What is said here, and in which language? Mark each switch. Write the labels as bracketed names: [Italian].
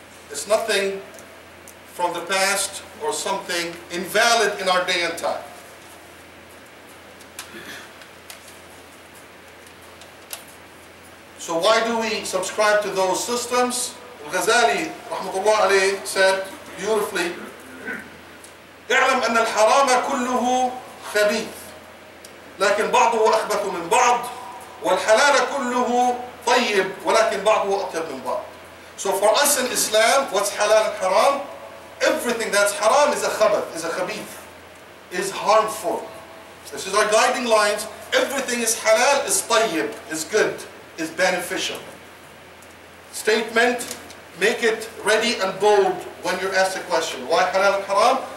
[English] It's nothing from the past or something invalid in our day and time. So why do we subscribe to those systems? Al-Ghazali rahmatullah alayhi said beautifully, [Arabic] اعلم أن الحرام كله خبيث لكن بعضه أخبث من بعض والحلال كله طيب ولكن بعضه أطيب من بعض. [English] So for us in Islam, what's halal and haram? Everything that's haram is a khabath, is a khabith, is harmful. This is our guiding lines. Everything is halal, is tayyib, is good, is beneficial. Statement, make it ready and bold when you're asked a question. Why halal and haram?